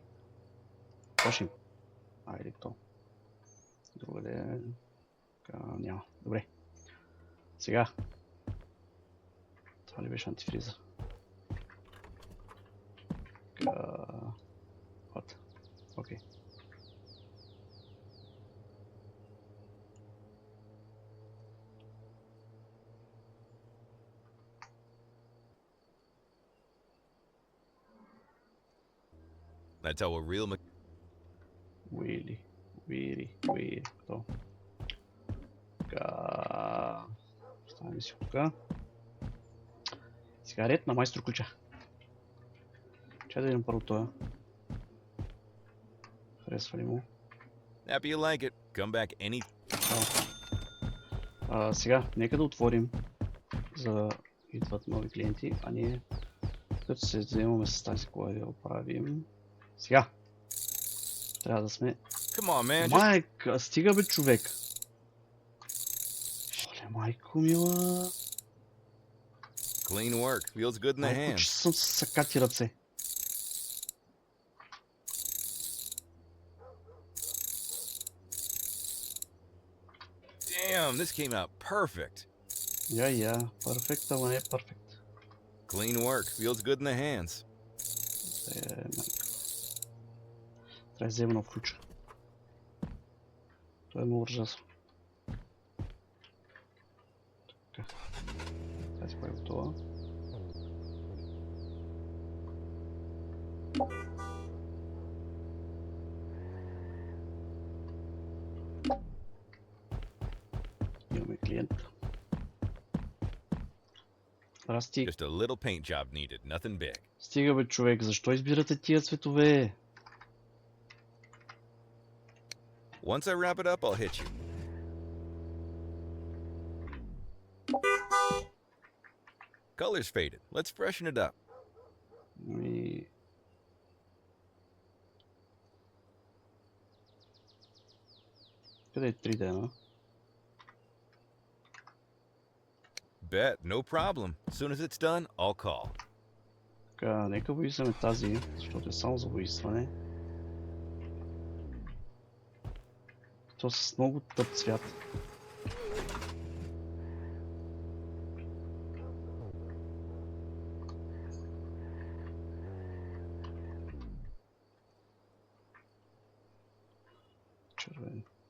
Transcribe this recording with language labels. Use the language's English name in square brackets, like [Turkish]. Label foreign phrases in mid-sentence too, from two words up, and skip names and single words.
[Bulgarian] Почнем. Айде то. Другаде. Няма. Добре. Сега. Това ли беше антифриза? Вот. Окей. [English] That's how a real [Bulgarian] Уили. Кто? Ставим си тук. Сега ред на майстор ключа. Чай да видим първо това. Харесва ли му? [English] Happy you like it. Come back any... [Bulgarian] Сега, нека да отворим, за да идват нови клиенти, а ние като се заемаме с тази кола да оправим. Сега! Трябва да сме... [English] Come on, man. [Bulgarian] Майка, стига бе човек! Оле, майко мила! [English] Clean work. Feels good in the [Bulgarian] Майко, че [English] hands. [Bulgarian] съм с сакати ръце. [English] Damn, this came out perfect. [Bulgarian] Я, перфект, ама не е перфект. [English] Clean work. Feels good in the hands. [Bulgarian] Майко. Трябва да взема нов ключ. Това е много ужасно. Така. Тази е готова. Имаме клиент. Расти, [English] Just a little paint job needed. Nothing big. [Bulgarian] стига бе човек, защо избирате тия цветове? [English] Once I wrap it up, I'll hit you. Color's faded. Let's freshen it up. [Bulgarian] И... Къде е 3 дена? [English] Bet, no problem. As soon as it's done, I'll call. [Bulgarian] Така, нека боисаме тази, защото е само за боисване. То с много тъп цвят. Червен.